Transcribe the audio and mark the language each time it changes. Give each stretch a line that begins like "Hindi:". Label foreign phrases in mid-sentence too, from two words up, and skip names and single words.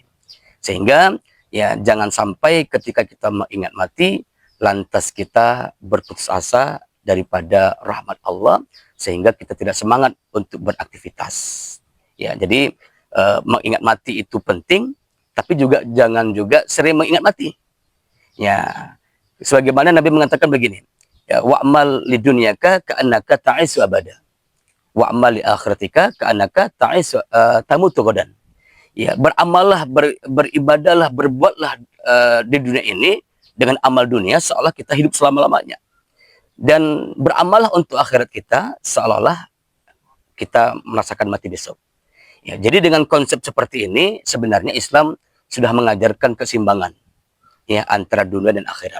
Indonesian: Sehingga ya jangan sampai ketika kita mengingat mati lantas kita berputus asa daripada rahmat Allah sehingga kita tidak semangat untuk beraktivitas. Ya, jadi mengingat mati itu penting, tapi juga jangan juga sering mengingat mati. Ya, sebagaimana Nabi mengatakan begini. Ya,
Arabic: واعمل لدنياك كأنك تعيش أبدا. واعمل لآخرتك كأنك تعيش تموت غدا.
Indonesian: Ya, beramallah, beribadahlah, berbuatlah di dunia ini dengan amal dunia seolah kita hidup selama-lamanya. dan beramallah untuk akhirat kita seolah-olah kita merasakan mati besok. Ya, jadi dengan konsep seperti ini sebenarnya Islam sudah mengajarkan keseimbangan ya antara dunia dan akhirat.